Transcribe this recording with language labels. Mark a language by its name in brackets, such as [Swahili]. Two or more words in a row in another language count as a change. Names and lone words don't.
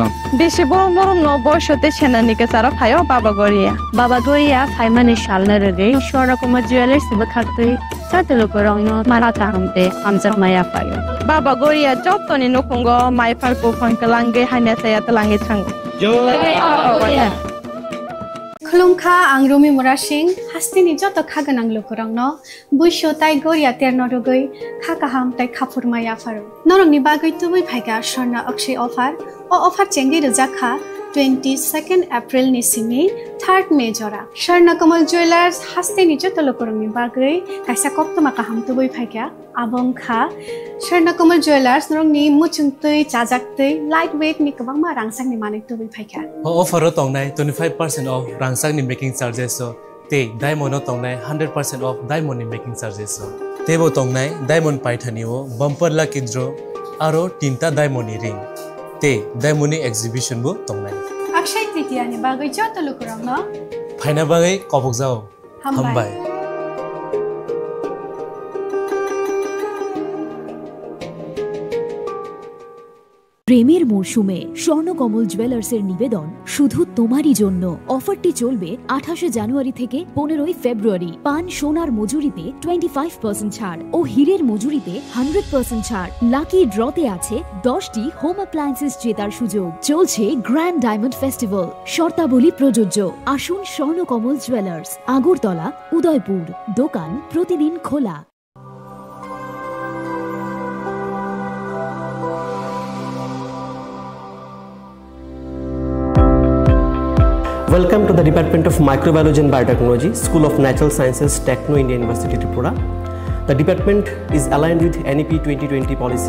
[Kok Borok] বেশি বড় বড় বয়সতে সেনানিকে সারা ফায়ও বাবা গরিয়া ফাইমানি শালনা রে সরকমা জুয়েলার্স বখাতে সাতে লোকরং মারাতা আমতে আমজাক মায়া ফায়ো বাবা গরিয়া যতনি নকুঙ্গ মাইফার কো ফনকলাঙ্গে হাইনা সায়া তলাঙ্গে থাঙ্গ खुलुमखा आं रमि मुरा सिंह हास्तिनि जत खागोनां लोकरंनो बुइसो ताइ गरिया तेरनरुगै खाकाहाम ताइ खाफुरमाया फारो नरंनि बागै तुबै फाइगा स्वर्णा अक्षय अफार ओ अफार चेंगि रजाखा 22 एप्रिल नि सिमि 3 मे जरा स्वर्ण कमल ज्वेलर्स हास्तिनि जत लोकरंनि बागै काइसा कप्तमा काहाम तुबै फाइगा आबंखा स्वर्ण कमल ज्वेलर्स नरंनि मुचुंतै चाजाक्तै [English] light weight [Kok Borok] नि गोबांमा रांसांनि माने तुबै फाइगा अफार तंनाय 25% ऑफ रांसांनि [English] making charges [Kok Borok] ते डायमंड तंनाय 100% ऑफ डायमंड नि मेकिंग चार्जेस तेबो तंनाय डायमंड पाइथानिओ [English] bumper lucky draw [Kok Borok] आरो 3टा डायमंड नि रिंग ते डायमंड नि एग्जिबिशन बो तंनाय अक्षय तृतीया नि बागै जत लोकरंनो फाइना बागै कबक जाओ हामबाय [Bangla] প্রেমের মরশুমে স্বর্ণকমল জুয়েলার্সের নিবেদন শুধু তোমারই জন্য। অফারটি চলবে 28 জানুয়ারি থেকে 15 ফেব্রুয়ারি। পান সোনার মজুরিতে 25% ছাড় ও হীরের মজুরিতে 100% ছাড়। লাকি ড্রতে আছে 10টি [English] home appliances [Bangla] জেতার সুযোগ। চলছে [English] grand diamond festival, [Bangla] শর্তাবলী প্রযোজ্য। আসুন স্বর্ণকমল জুয়েলার্স, আগরতলা, উদয়পুর। দোকান প্রতিদিন খোলা। [English] Welcome to the Department of Microbiology and Biotechnology, School of Natural Sciences, Techno India University, Tripura. The department is aligned with NEP 2020 policy.